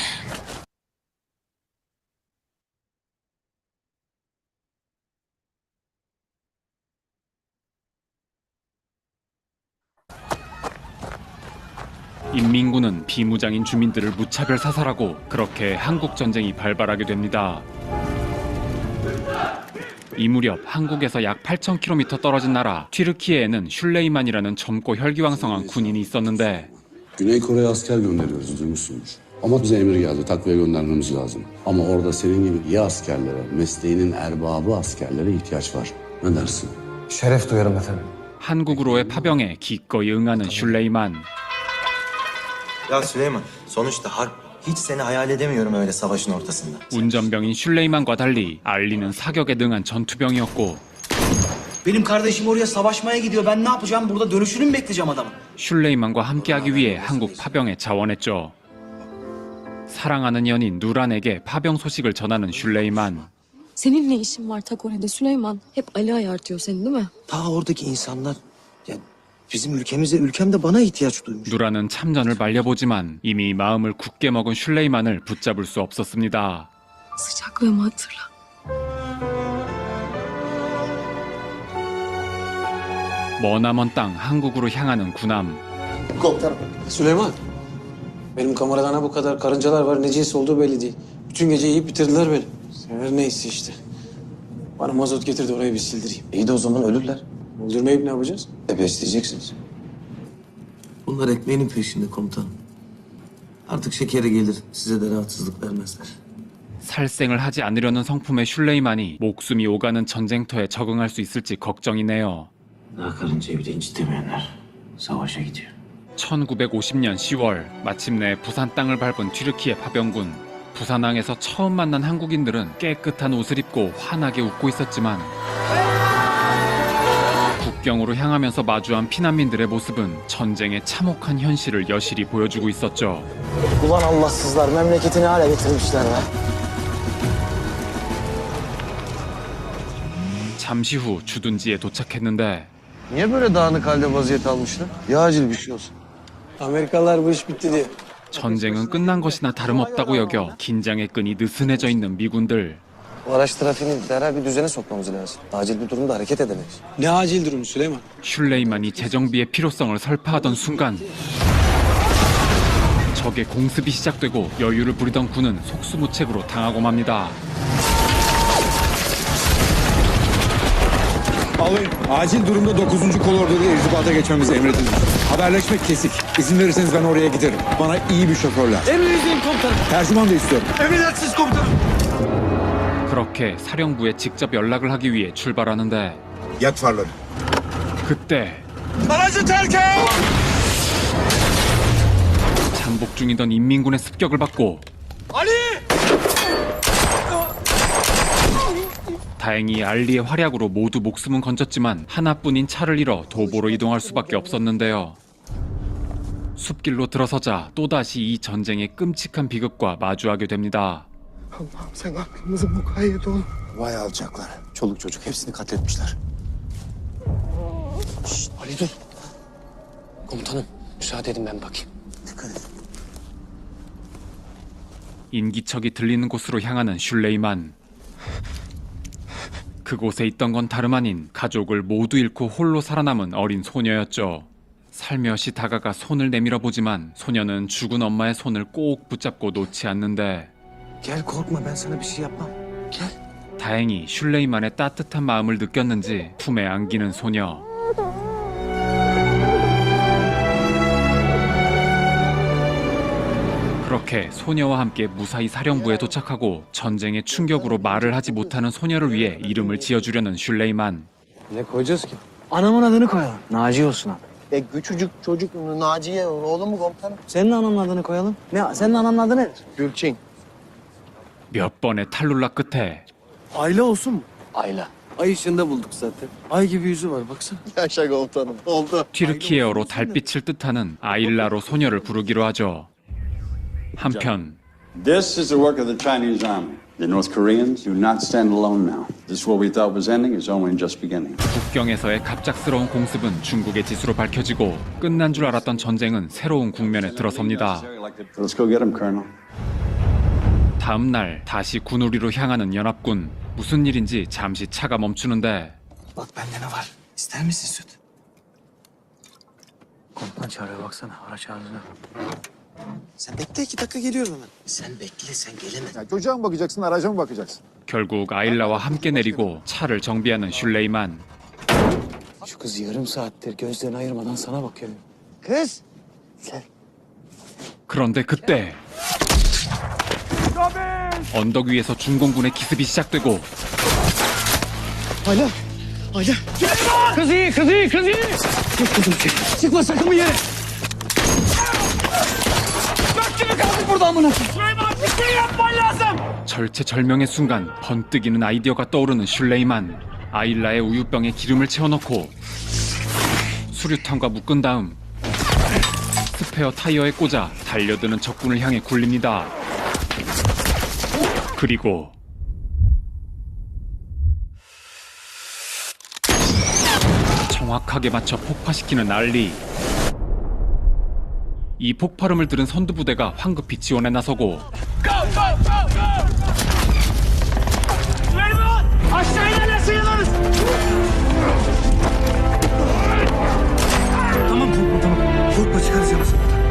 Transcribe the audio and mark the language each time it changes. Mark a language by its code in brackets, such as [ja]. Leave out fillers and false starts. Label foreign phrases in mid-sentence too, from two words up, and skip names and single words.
[ko] 인민군은 비무장인 주민들을 무차별 사살하고 그렇게 한국 전쟁이 발발하게 됩니다. 이 무렵 한국에서 약 8,000km 떨어진 나라 튀르키예에는 슐레이만이라는 젊고 혈기왕성한 군인이 있었는데 [tr] Güney Kore'ye asker gönderiyoruz, duymuşsunuz. Ama bize emir geldi, takviye göndermemiz lazım. Ama orada senin gibi iyi askerlere, mesleğinin erbabı askerlere ihtiyaç var. Ne dersin? Şeref duyarım efendim. [ko] 한국으로의 파병에 기꺼이 응하는 슐레이만. [tr] Ya Süleyman, sonuçta harp. Hiç seni hayal edemiyorum öyle savaşın ortasında. [ko] 운전병인 슐레이만과 달리 알리는 사격에 능한 전투병이었고, [tr] Benim kardeşim oraya savaşmaya gidiyor. Ben ne yapacağım? Burada dönüşünü mü bekleyeceğim adamın? [ko] 슐레이만과 함께하기 위해 한국 파병에 자원했죠. 사랑하는 연인 누란에게 파병 소식을 전하는 슐레이만. [tr] Senin ne işin var Takore'de Süleyman? Hep Ali ayartıyor seni değil mi? Ta oradaki insanlar ya bizim ülkem de bana ihtiyaç duymuş. [ko] 누란은 참전을 말려보지만 이미 마음을 굳게 먹은 슐레이만을 붙잡을 수 없었습니다. [tr] Sıcaklığımı hatırla. [ko] 머나먼 땅 한국으로 향하는 군함. [tr] Komutanım. Süleyman, benim kameradana bu kadar karıncalar var. Ne cins olduğu belli değil. Bütün gece yiyip bitirdiler beni. Her neyse işte. Bana mazot getir de orayı bir sildireyim. İyi de o zaman ölürler. Öldürmeyip ne yapacağız? Besleyeceksiniz. Bunlar ekmeğinin peşinde komutanım. Artık şekere gelir. Size de rahatsızlık vermezler. [ko] 살생을 하지 않으려는 성품의 슐레이만이 목숨이 오가는 전쟁터에 적응할 수 있을지 걱정이네요. [tr] Daha karıncayı bile incitemeyenler savaşa gidiyor. [ko] 1950년 10월 마침내 부산 땅을 밟은 튀르키예 파병군. 부산항에서 처음 만난 한국인들은 깨끗한 옷을 입고 환하게 웃고 있었지만 국경으로 향하면서 마주한 피난민들의 모습은 전쟁의 참혹한 현실을 여실히 보여주고 있었죠. [tr] Ulan Allahsızlar memleketini hale getirmişler be. [ko] 잠시 후 주둔지에 도착했는데 [tr] Niye böyle dağınık halde vaziyet almışlar? Ya acil bir şey olsun. Amerikalılar bu iş bitti diye. [ko] 전쟁은 끝난 것이나 다름없다고 여겨 긴장의 끈이 느슨해져 있는 미군들. [tr] O araç trafiğini derhal bir düzene sokmamız lazım. Acil bir durumda hareket edemeyiz. Ne acil durum Süleyman? [ko] 슐레이만이 재정비의 필요성을 설파하던 순간 적의 공습이 시작되고 여유를 부리던 군은 속수무책으로 당하고 맙니다. [tr] Alayım. Acil durumda 9. kolordoda irtibata geçmemizi emredildi. Haberleşmek kesik. İzin verirseniz ben oraya giderim. Bana iyi bir şoför lazım. Emrinizdeyim komutanım. Tercüman da istiyorum. Emredersiniz komutanım. [ko] 그렇게 사령부에 직접 연락을 하기 위해 출발하는데 [tr] Yak farları. [ko] 그때 [tr] Aracı terk et! [ko] 잠복 중이던 인민군의 습격을 받고 다행히 알리의 활약으로 모두 목숨은 건졌지만 하나뿐인 차를 잃어 도보로 이동할 수밖에 없었는데요. 숲길로 들어서자 또다시 이 전쟁의 끔찍한 비극과 마주하게 됩니다. [tr] Allah'ım sen aklımızı mukayyet ol. Vay alçaklar. Çoluk çocuk hepsini katletmişler. Ali dur. Komutanım, müsaade edin ben bakayım. Dikkat et. [ko] 인기척이 들리는 곳으로 향하는 슐레이만. 그곳에 있던 건 다름 아닌 가족을 모두 잃고 홀로 살아남은 어린 소녀였죠. 살며시 다가가 손을 내밀어 보지만 소녀는 죽은 엄마의 손을 꼭 붙잡고 놓지 않는데 [tr] Gel korkma ben sana bir şey yapmam. Gel. [ko] 다행히 슐레이만의 따뜻한 마음을 느꼈는지 품에 안기는 소녀. 그렇게 소녀와 함께 무사히 사령부에 도착하고 전쟁의 충격으로 말을 하지 못하는 소녀를 위해 이름을 지어주려는 슐레이만. [tr] Ne koyacağız ki? Anamın adını koyalım. Naci olsun adı. Küçücük çocuk Naciye oğlum mu komutanım? Senin ananın adını koyalım. Ne? Senin ananın adı ne? Gülçin. [ko] 몇 번의 탈룰라 끝에 [tr] Ayla olsun mu? Ayla. Ay ışığında bulduk zaten. Ay gibi yüzü var baksana. Yaşa komutanım. Oldu. [ko] 튀르키예어로 달빛을 뜻하는 아일라로 소녀를 부르기로 하죠. 한편 [en] This is the work of the Chinese army. The North Koreans do not stand alone now. This war we thought was ending is only just beginning. [ko] 국경에서의 갑작스러운 공습은 중국의 지수로 밝혀지고 끝난 줄 알았던 전쟁은 새로운 국면에 들어섭니다. [en] Let's go get him, Colonel. [ko] 다음 날 다시 군우리로 향하는 연합군. 무슨 일인지 잠시 차가 멈추는데 [tr] Bak bende ne var? İster misin süt? Komutan çağırıyor baksana. Araç ağzına. Sen bekle 2 dakika geliyorum hemen. Sen bekle sen geleme. Çocuğa mı bakacaksın, araca mı bakacaksın? [ko] 결국 아일라와 함께 내리고 차를 정비하는 슐레이만. [tr] Şu kız yarım saattir gözlerini ayırmadan sana bakıyor. Kız. Gel. [ko] 그런데 그때 언덕 위에서 중공군의 기습이 시작되고 [tr] Hala. Ayla. Kız iyi, kız iyi, kız iyi. Çık kızım çık. Çıkma sakın bir yere. Dört gibi kaldık burada amına. Süleyman bir şey yapman lazım. [ko] 절체절명의 순간 번뜩이는 아이디어가 떠오르는 슐레이만. 아일라의 우유병에 기름을 채워넣고 수류탄과 묶은 다음 스페어 타이어에 꽂아 달려드는 적군을 향해 굴립니다. 그리고 정확하게 맞춰 폭파시키는 알리. 이 폭발음을 들은 선두부대가 황급히 지원에 나서고 [tr] Aşağı inerlerse yanarız. Tamam korkma tamam. Korkma çıkaracağım seni.